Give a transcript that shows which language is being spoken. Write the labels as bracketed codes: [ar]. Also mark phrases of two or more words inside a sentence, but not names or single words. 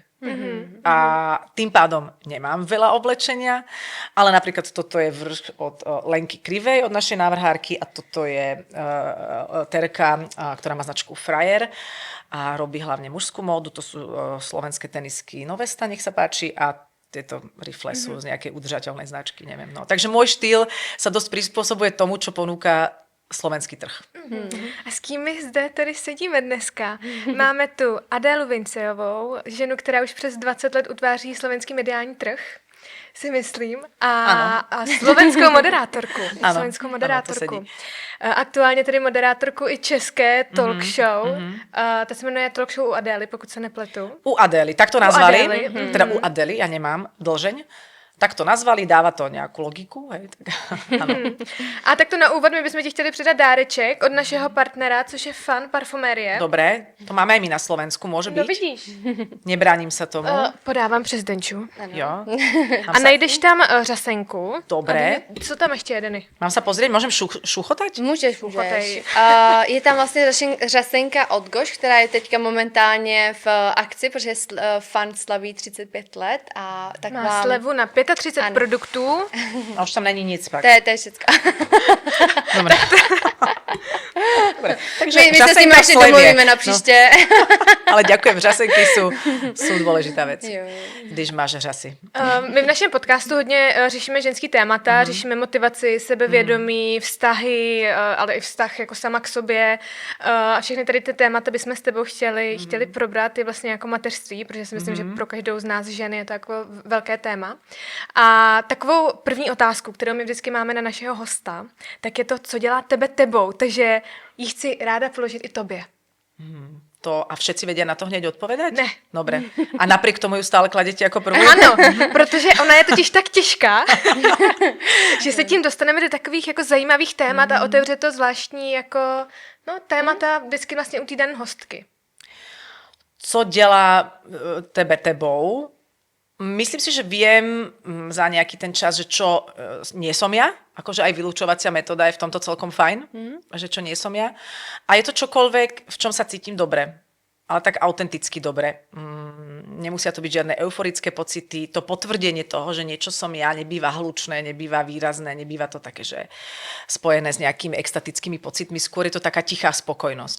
[sk] A tým pádom nemám veľa oblečenia, ale napríklad toto je vrch od Lenky Krivej, od našej návrhárky a toto je Terka, ktorá má značku Frajer a robí hlavne mužskú módu, to sú slovenské tenisky Novesta, nech sa páči, a tieto rifle sú z nejakej udržateľnej značky, neviem. No. Takže môj štýl sa dosť prispôsobuje tomu, čo ponúka slovenský trh. [cs] A s kým my zde tady sedíme dneska? Máme tu Adélu Vincejovou, ženu, která už přes 20 let utváří slovenský mediální trh, si myslím, a slovenskou moderátorku. Slovenskou moderátorku. Ano, aktuálně tedy moderátorku i české talk show. Ta se jmenuje Talk show u Adély, pokud se nepletu. U Adély, tak to nazvali. [sk] Teda u Adély, ja nemám dlžeň. Tak to nazvali, dáva to [cs] nějakou logiku. [sk] Hej, tak, ano. [cs] A tak to na úvod my bychom ti chtěli přidat dáreček od našeho partnera, což je Fun parfumérie. [sk] Dobré, to máme aj my na Slovensku, môže byť? [cs] No vidíš. [sk] Nebráním sa tomu. [cs] Podávám přes Denču. Jo. A najdeš tam řasenku. [sk] Dobré. [cs] Co tam ještě je, Deny? [sk] Mám sa pozrieť, môžem šuchotať? [cs] Můžeš. Šuchotej. Je tam vlastně řasenka od Goš, která je teďka momentálně v akci, protože Fun slaví 35 let. A tak má slevu na 35 produktů. A už tam není nic pak. To je všecko. [sk] Dobre. Dobre. Tak takže My sa s ním žasenka ešte sleduje. [cs] domluvíme na příště. [sk] Ale ďakujem, žasenky sú dôležitá vec, [cs] Jo. když máš žasy. My v našem podcastu hodně řešíme ženský témata, řešíme motivaci, sebevědomí, vztahy, ale i vztah jako sama k sobě. A všechny tady ty témata bychom s tebou chtěli probrat i vlastně jako mateřství, protože si myslím, že pro každou z nás žen je to jako velké téma. A takovou první otázku, kterou my vždycky máme na našeho hosta, tak je to, co dělá tebe tebou. Takže ji chci ráda položit i tobě. [sk] A všetci vedia na to hneď odpovedať? [cs] Ne. [sk] Dobre. A napriek tomu ju stále kladete ako prvú? [cs] Ano, protože ona je totiž tak těžká, že se tím dostaneme do takových jako zajímavých témat a otevře to zvláštní jako témata vždycky vlastně u té dané hostky. Co dělá tebe tebou? [sk] Myslím si, že viem za nejaký ten čas, že čo nie som ja, akože aj vylúčovacia metóda je v tomto celkom fajn, že čo nie som ja. A je to čokoľvek, v čom sa cítim dobre, ale tak autenticky dobre. Nemusia to byť žiadne euforické pocity, to potvrdenie toho, že niečo som ja, nebýva hlučné, nebýva výrazné, nebýva to také, že spojené s nejakými extatickými pocitmi, skôr je to taká tichá spokojnosť.